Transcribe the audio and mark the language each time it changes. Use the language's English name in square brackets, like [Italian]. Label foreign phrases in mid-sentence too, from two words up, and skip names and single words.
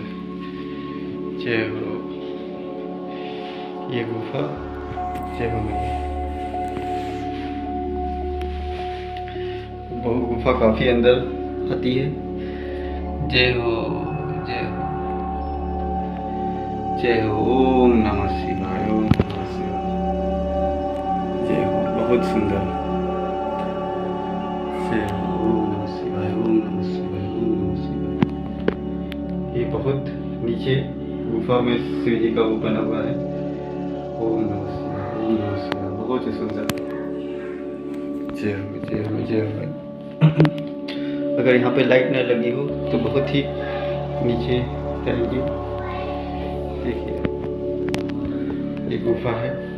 [Hindi] जय हो। ये गुफा जय हो मैया। बहु गुफा काफी अंदर आती है। जय हो, जय हो, जय हो। [Sanskrit] ओम नमः शिवाय, ओम नमः शिवाय। [Hindi] जय हो, बहुत सुंदर। जय हो, [Sanskrit] ओम नमः शिवाय, ओम नमः शिवाय, ओम नमः शिवाय। [Hindi] ये बहुत नीचे गुफा में शिव जी का वो बना हुआ है। [Sanskrit] ओम नमः शिवाय, ओम नमः शिवाय। [Hindi] बहुत ही सुंदर। जय हो, जय हो, जय हो। अगर यहाँ पे लाइट न लगी हो तो बहुत ही नीचे जाएंगे। देखिए ये गुफा है।